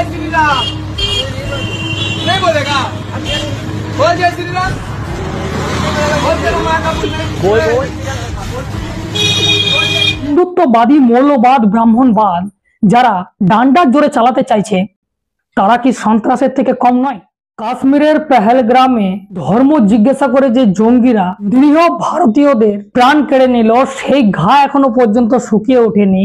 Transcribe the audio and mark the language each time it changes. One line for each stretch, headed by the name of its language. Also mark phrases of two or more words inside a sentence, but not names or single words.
Hindi: राम नहीं बोलेगा। बोल जय श्री राम, बोल जय हनुमान का बोल।
Bangla: হিন্দুত্ববাদী মৌলবাদ ব্রাহ্মণবাদ যারা ডান্ডার জোরে চালাতে চাইছে তারা কি সন্ত্রাসের থেকে কম নয়? কাশ্মীরের পেহেলগ্রামে ধর্ম জিজ্ঞাসা করে যে জঙ্গিরা নিরীহ ভারতীয়দের প্রাণ কেড়ে নিল, সেই ঘা এখনো পর্যন্ত শুকিয়ে ওঠেনি।